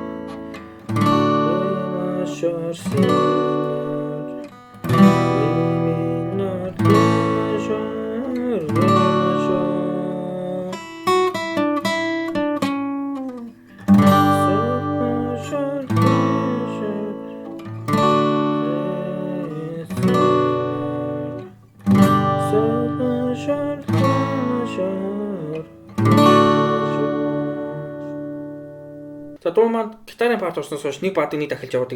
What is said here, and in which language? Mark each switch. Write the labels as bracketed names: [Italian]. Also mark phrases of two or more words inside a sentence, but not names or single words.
[Russian] ре мажор, си минор, ми минор, ля мажор, ре мажор, соль мажор, [Mongolian] за дуу маань гитарын парт орсноос хойш нэг баадыг нэг дахилж яваа.